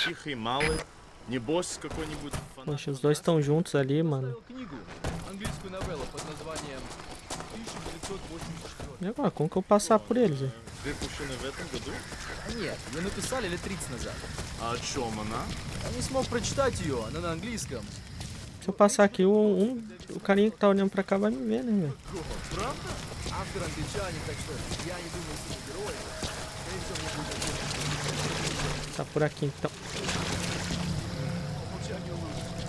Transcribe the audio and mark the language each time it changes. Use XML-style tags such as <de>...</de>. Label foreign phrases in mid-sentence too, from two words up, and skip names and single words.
<ru>Тихий малый. Небось какой-нибудь</ru> <pt>Poxa, os dois estão juntos ali, mano.</pt> <ru>Книгу, английскую новеллу под названием 1984.</ru> <pt>E agora, como que eu passar por eles, velho?</pt> <ru>выпущенный в этом году. А нет, ее написали лет 30 назад. А о чем она? Я не смог прочитать ее, она на английском.</ru> <pt>Se eu passar aqui, o carinha que tá olhando pra cá vai me ver, né, velho?</pt> <ru>Автор англичанин, так что я не думаю, что это герой. Скорее всего, мне будет интересно.</ru> <pt>Tá por aqui, então.</pt> <ru>Молчание лучше.</ru>